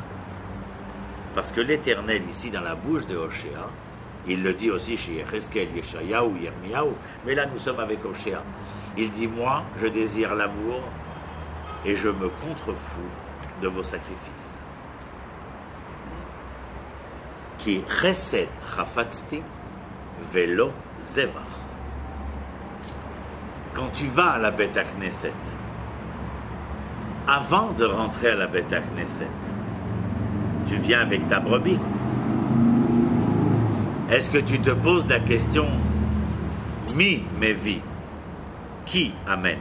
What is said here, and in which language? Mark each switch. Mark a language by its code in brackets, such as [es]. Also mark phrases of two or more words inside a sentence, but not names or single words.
[fr] Parce que l'Éternel, ici, dans la bouche de Hoshea, il le dit aussi chez Yecheskel, Yeshayahu, Yirmiyahu, mais là nous sommes avec Hoshea. Il dit, moi, je désire l'amour et je me contrefous de vos sacrifices. [he] כי חסד חפצתי ולא זבח. [fr] Quand tu vas à la [he] בית כנסת, [fr] avant de rentrer à la [he] בית כנסת, [fr] tu viens avec ta brebis. Est-ce que tu te poses la question [he] מי מביא, [fr] qui amène?